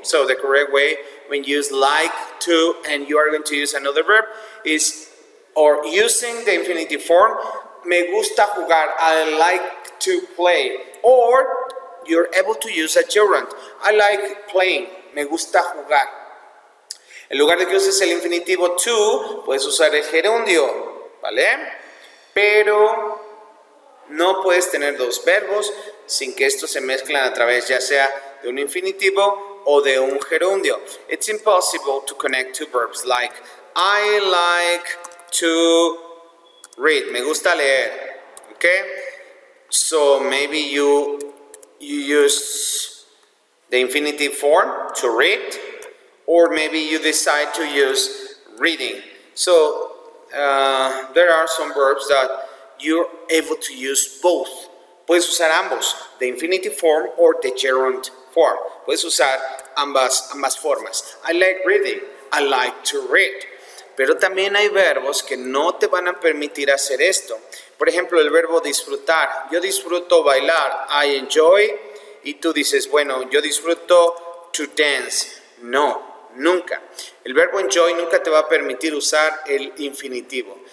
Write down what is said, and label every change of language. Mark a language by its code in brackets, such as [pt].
[en] So the correct way when you use like to and you are going to use another verb is, or using the infinitive form, [es] me gusta jugar, [en] I like to play, or you're able to use a gerund, I like playing, me gusta jugar. [es] En lugar de que uses el infinitivo to, puedes usar el gerundio, ¿vale? Pero no puedes tener dos verbos sin que estos se mezclen a través ya sea de un infinitivo o de un gerundio. [en] It's impossible to connect two verbs like I like to read. [es] Me gusta leer. [en] Okay? So maybe you use the infinitive form to read, or maybe you decide to use reading. So there are some verbs that you're able to use both. [es] Puedes usar ambos, [en] the infinitive form or the gerund form. [es] Puedes usar ambas formas. [en] I like reading, I like to read. [es] Pero también hay verbos que no te van a permitir hacer esto. Por ejemplo, el verbo disfrutar. Yo disfruto bailar, [en] I enjoy. [es] Y tú dices, bueno, yo disfruto to dance. No, nunca. El verbo enjoy nunca te va a permitir usar el infinitivo.